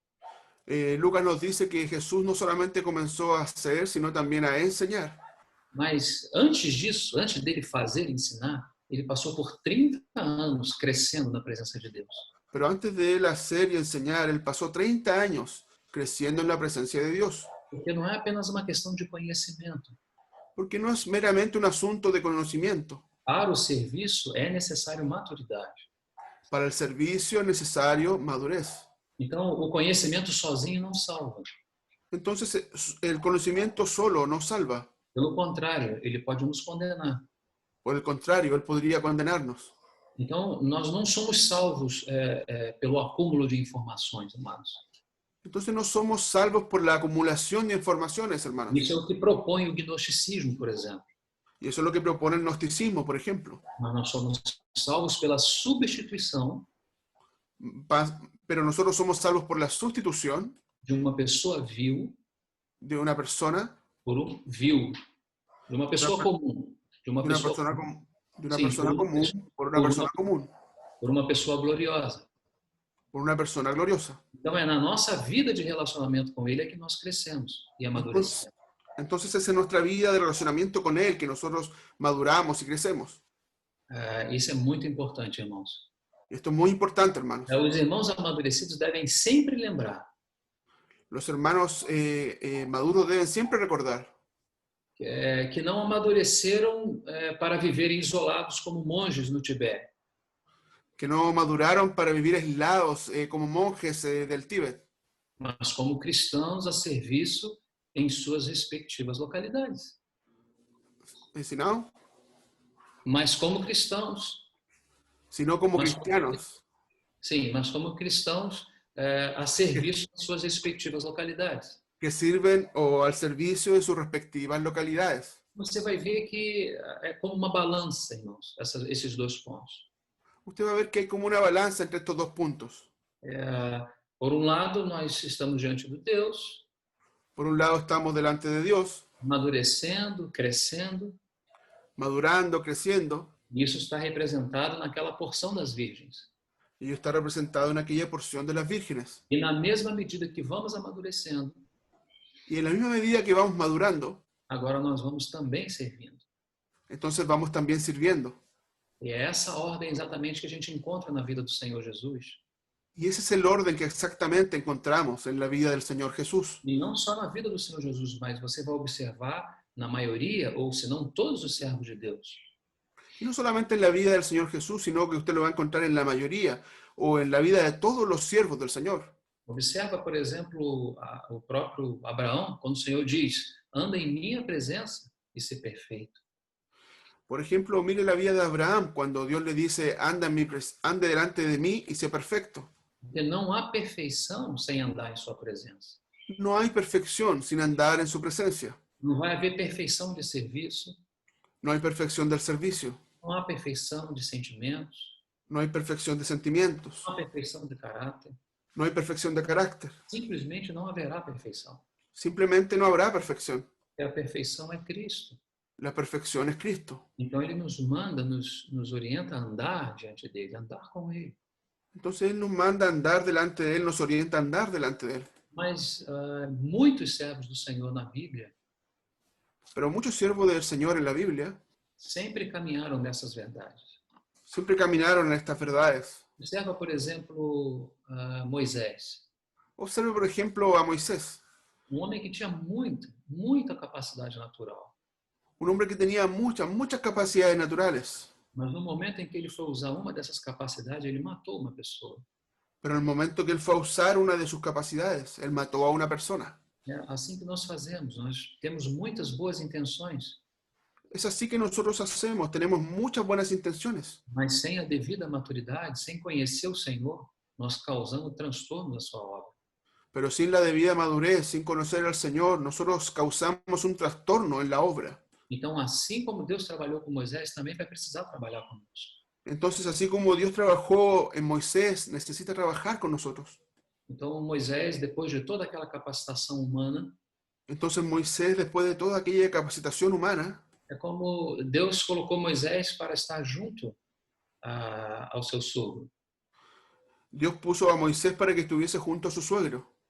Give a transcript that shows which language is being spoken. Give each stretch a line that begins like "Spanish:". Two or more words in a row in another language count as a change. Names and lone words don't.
Spanish: Lucas nos dice que Jesús no solamente comenzó a hacer, sino también a enseñar.
Portuguese: Mas antes disso, antes dele fazer e ensinar, ele passou por 30 anos crescendo na presença de Deus.
Spanish: Pero antes de él hacer y enseñar, él pasó 30 años creciendo en la presencia de Dios.
Portuguese: Porque não é apenas uma questão de conhecimento.
Spanish: Porque no es meramente un asunto de conocimiento.
Portuguese: Para o serviço é necessário maturidade.
Spanish: Para el servicio es necesario madurez.
Portuguese: Então, o conhecimento sozinho não salva.
Spanish: Entonces, el conocimiento solo no salva.
Portuguese: Pelo contrário, ele pode nos condenar.
Spanish: Por el contrario, él podría condenarnos.
Portuguese: Então, nós não somos salvos pelo acúmulo de informações, amados.
Spanish: Entonces no somos salvos por la acumulación de informaciones, hermanos.
Portuguese: Isso é o que propõe o gnosticismo, por exemplo.
Spanish: Y eso es lo que propone el gnosticismo, por ejemplo.
Portuguese: Mas nós somos salvos pela substituição
Spanish: Pero nosotros somos salvos por la sustitución
Portuguese: de uma pessoa vil
Spanish: de una persona,
Portuguese: por um vil, de uma pessoa comum, de uma pessoa
Spanish: común por una persona común,
Portuguese: por uma pessoa gloriosa.
Spanish: por una persona gloriosa.
Portuguese: Então é na nossa vida de relacionamento com Ele é que nós crescemos e amadurecemos.
Spanish: Entonces es en nuestra vida de relacionamiento con Él que nosotros maduramos y crecemos.
Portuguese: Isso é muito importante, irmãos.
Spanish: Y esto es muy importante, hermanos.
Portuguese: Os irmãos amadurecidos devem sempre lembrar
Spanish: Los hermanos maduros deben siempre recordar
Portuguese: que não amadureceram para viverem isolados como monges no Tibete,
Spanish: que no maduraron para vivir aislados como monjes del Tíbet,
Portuguese: mas como cristãos a serviço em suas respectivas localidades.
Spanish: sino
Portuguese: Mas como cristãos,
Spanish: como
Portuguese: Mas-
Spanish: cristianos,
Portuguese: sim, mas como cristãos a serviço em suas respectivas localidades.
Spanish: que sirven o al servicio de sus respectivas localidades.
Portuguese: Você vai ver que é como uma balança, irmãos, esses dois pontos.
Spanish: Usted va a ver que hay como una balanza entre estos dos puntos.
Portuguese: Por um lado, nós estamos diante de Deus,
Spanish: Por un lado estamos delante de Dios,
Portuguese: amadurecendo, crescendo,
Spanish: madurando, creciendo,
Portuguese: e isso está representado naquela porção das virgens.
Spanish: y está representado en aquella porción de las vírgenes.
Portuguese: E na mesma medida que vamos amadurecendo,
Spanish: Y en la misma medida que vamos madurando,
Portuguese: agora nós vamos também servindo.
Spanish: entonces vamos también sirviendo.
Portuguese: E é essa ordem exatamente que a gente encontra na vida do Senhor Jesus.
Spanish: Y ese es el orden que exactamente encontramos en la vida del Señor Jesús.
Portuguese: E não só na vida do Senhor Jesus, mas você vai observar na maioria, ou se não todos os servos de Deus.
Spanish: Y no solamente en la vida del Señor Jesús, sino que usted lo va a encontrar en la mayoría o en la vida de todos los siervos del Señor.
Portuguese: Observa, por exemplo, o próprio Abraão, quando o Senhor diz, anda em minha presença e ser perfeito.
Spanish: Por ejemplo, mire la vida de Abraham cuando Dios le dice, ande delante de mí y sé perfecto.
Portuguese: Porque não há perfeição sem andar em sua presença.
Spanish: No hay perfección sin andar en su presencia.
Portuguese: Não vai haver perfeição de serviço,
Spanish: No hay perfección del servicio.
Portuguese: não há perfeição de sentimentos,
Spanish: No hay perfección de sentimientos.
Portuguese: não há perfeição de caráter.
Spanish: No hay perfección de carácter.
Portuguese: Simplesmente não haverá perfeição.
Spanish: Simplemente no habrá perfección.
Portuguese: E a perfeição é Cristo.
Spanish: La perfección es Cristo.
Portuguese: Então ele nos manda, nos orienta a andar diante dele, andar com ele.
Spanish: Entonces Él nos manda a andar delante de Él, nos orienta a andar delante de Él.
Portuguese: Mas muitos servos do Senhor na Bíblia
Spanish: Pero muchos siervos del Señor en la Biblia
Portuguese: sempre caminharam nessas verdades.
Spanish: siempre caminaron en estas verdades.
Portuguese: Observa, por exemplo, Moisés,
Spanish: Observe, por ejemplo, a Moisés,
Portuguese: homem que tinha muita capacidade natural.
Spanish: un hombre que tenía muchas capacidades naturales.
Portuguese: Mas no momento em que ele foi usar uma dessas capacidades, ele matou uma pessoa.
Spanish: Pero en el momento que él fue a usar una de sus capacidades, él mató a una persona.
Portuguese: É assim que nós fazemos. Nós temos muitas boas intenções,
Spanish: Es así que nosotros hacemos, tenemos muchas buenas intenciones,
Portuguese: mas sem a devida maturidade, sem conhecer o Senhor, nós causamos transtorno na sua obra.
Spanish: pero sin la debida madurez, sin conocer al Señor, nosotros causamos un trastorno en la obra.
Portuguese: Então, assim como Deus trabalhou com Moisés, também vai precisar trabalhar conosco.
Spanish: Entonces, así como Dios trabajó en Moisés, necesita trabajar con nosotros.
Portuguese: Então, Moisés, depois de toda aquela capacitação humana,
Spanish: Entonces Moisés, después de toda aquella capacitación humana,
Portuguese: é como Deus colocou Moisés para estar junto ao seu sogro.
Spanish: Dios puso a Moisés para que estuviese junto a su suegro